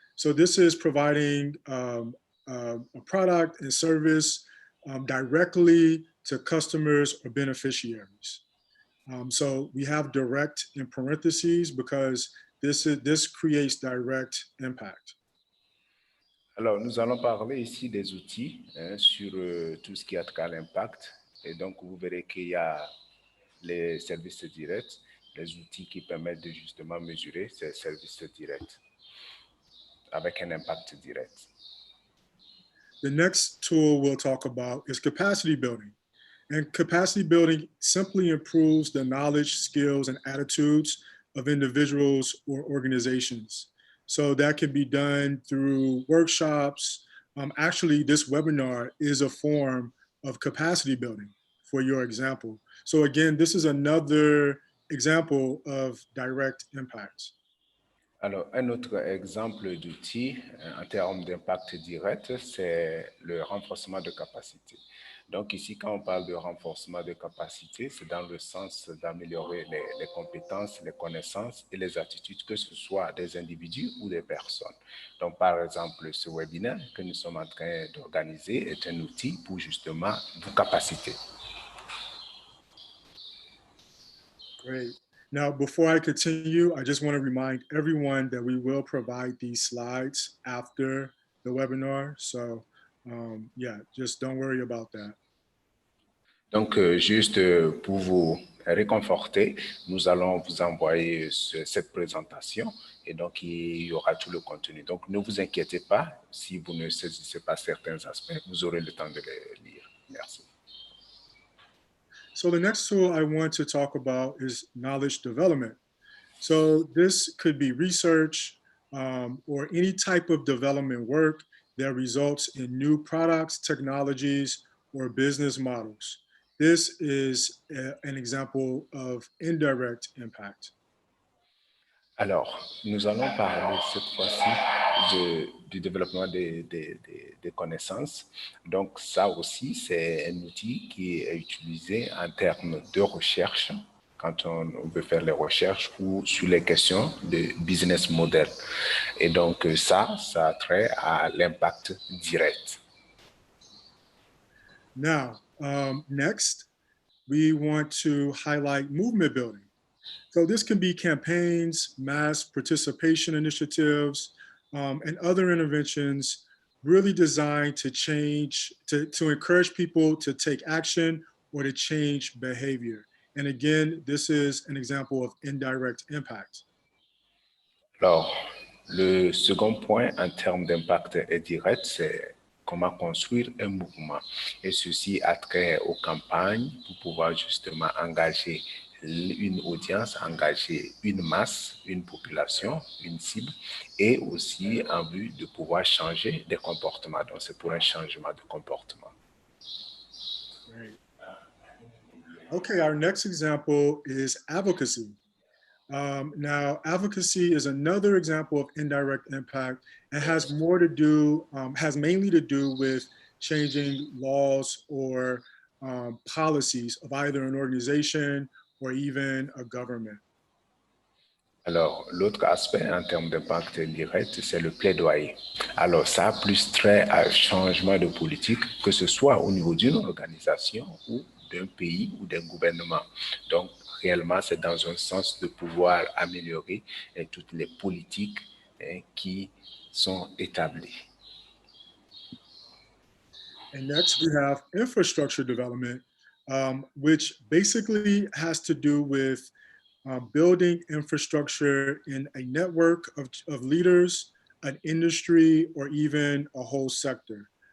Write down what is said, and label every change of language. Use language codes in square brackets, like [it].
[en] So this is providing a product and service directly to customers or beneficiaries. So we have direct in parentheses because this creates direct impact. [fr] Alors, nous allons parler ici des outils sur tout ce qui a trait à l'impact. Et donc, vous verrez qu'il y a les services directs, les outils qui permettent de justement mesurer ces services directs avec un impact direct. [en] The next tool we'll talk about is capacity building. And capacity building simply improves the knowledge, skills, and attitudes of individuals or organizations. So that can be done through workshops. Actually, this webinar is a form of capacity building for your example. So again, this is another example of direct impact. [fr] Alors, un autre exemple d'outil en termes d'impact direct, c'est le renforcement de capacité. Donc ici, quand on parle de renforcement de capacité, c'est dans le sens d'améliorer les compétences, les connaissances et les attitudes, que ce soit des individus ou des personnes. Donc par exemple, ce webinaire que nous sommes en train d'organiser est un outil pour justement vous capaciter. [en] Great. Now, before I continue, I just want to remind everyone that we will provide these slides after the webinar. So, yeah, just don't worry about that. [fr] Donc, juste pour vous réconforter, nous allons vous envoyer cette présentation et donc il y aura tout le contenu. Donc, ne vous inquiétez pas, si vous ne saisissez pas certains aspects, vous aurez le temps de les lire. Merci. [en] So the next tool I want to talk about is knowledge development. So this could be research or any type of development work that results in new products, technologies, or business models. This is an example of indirect impact. [fr] Alors, nous allons parler cette fois-ci du développement des connaissances. Donc, ça aussi, c'est un outil qui est utilisé en termes de recherche, quand on veut faire les recherches ou sur les questions de business model. Et donc, ça a trait à l'impact direct. [en] Now, next, we want to highlight movement building. So this can be campaigns, mass participation initiatives, and other interventions really designed to change, to encourage people to take action or to change behavior. And again, this is an example of indirect impact. [fr] Alors, le second point en termes d'impact indirect, c'est comment construire un mouvement. Et ceci a trait aux campagnes pour pouvoir justement engager une audience, engager une masse, une population, une cible, et aussi en vue de pouvoir changer des comportements. Donc, c'est pour un changement de comportement. [en] Great. Okay, our next example is advocacy. Now, advocacy is another example of indirect impact and has more to do, has mainly to do with changing laws or policies of either an organization or even a government. [fr] Alors, l'autre aspect en termes d'impact direct, c'est le plaidoyer. Alors, ça a plus trait à un changement de politique, que ce soit au niveau d'une organisation ou d'un pays ou d'un gouvernement. Donc, réellement, c'est dans un sens de pouvoir améliorer toutes les politiques qui sont établies. [en] And next we have infrastructure development, which basically has to do with building infrastructure in a network of leaders, an industry, or even a whole sector.